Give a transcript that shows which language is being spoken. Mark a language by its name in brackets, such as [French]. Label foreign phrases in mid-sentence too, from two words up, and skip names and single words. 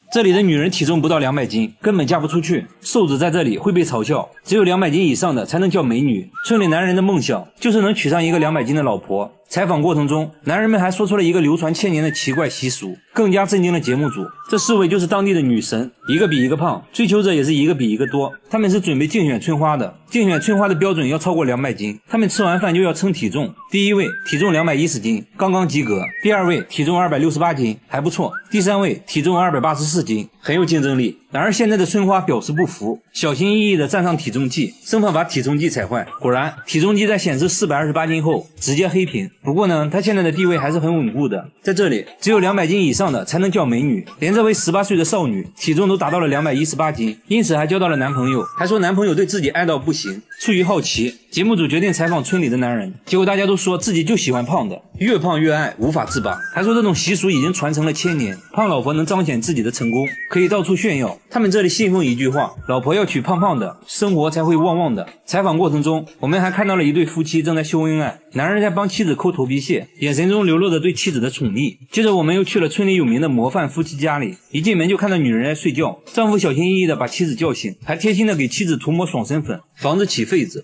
[Chinese] 這裡的女人體重不到200斤，根本嫁不出去，瘦子在這裡會被嘲笑，只有200斤以上的才能叫美女。村裡男人的夢想就是能娶上一個200斤的老婆。採訪過程中，男人們還說出了一個流傳千年的奇怪習俗，更加震驚了節目組。這4位就是當地的女神，一個比一個胖，追求者也是一個比一個多。他們是準備競選春花的，競選春花的標準要超過200斤，他們吃完飯就要稱體重。第一位體重210斤，剛剛及格；第二位體重268斤，還不錯；第三位體重284斤，很有競爭力。然而現在的春花表示不服，小心翼翼地站上體重計，生怕把體重計踩壞。果然，体重計在顯示428斤後直接黑屏。不過呢，她现在的地位還是很穩固的，在這裡只有200斤以上的才能叫美女。連這位18歲的少女體重都達到了218斤，因此還交到了男朋友，還說男朋友對自己愛到不行。出於好奇，節目組決定採訪村裡的男人，結果大家都說自己就喜歡胖的，越胖越愛，無法自拔。還說這種習俗已經傳承了1000年，胖老婆能彰顯自己的成功，可以到處炫耀。他們這裡信奉一句話，老婆要娶胖胖的，生活才會旺旺的。採訪過程中，我們還看到了一對夫妻正在秀恩愛，男人在幫妻子摳頭皮屑，眼神中流露着對妻子的寵溺。接着我們又去了村裡有名的模範夫妻家裡，一進門就看到女人在睡覺，丈夫小心翼翼地把妻子叫醒，還貼心地給妻子塗抹爽身粉，防止起痱子。